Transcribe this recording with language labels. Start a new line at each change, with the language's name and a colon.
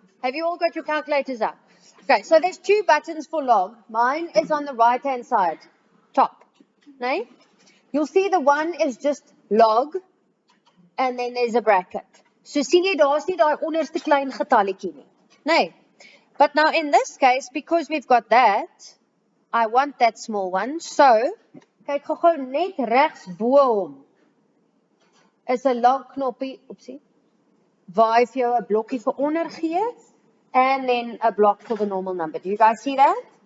English: Have you all got your calculators up? Okay, so there's 2 buttons for log. Mine is on the right hand side, top. Nee? You'll see the one is just log, and then there's a bracket.
Afrikaans: So sien jy daar's nie daai onderste klein getalletjie nie. Nee.
English: But now in this case, because we've got that, I want that small one.
Afrikaans: So, kyk gou net regs bo hom is 'n log knoppie, oepsie, waar hy vir jou 'n blokkie vir onder gee,
English: and then a block for the normal number. Do you guys see that?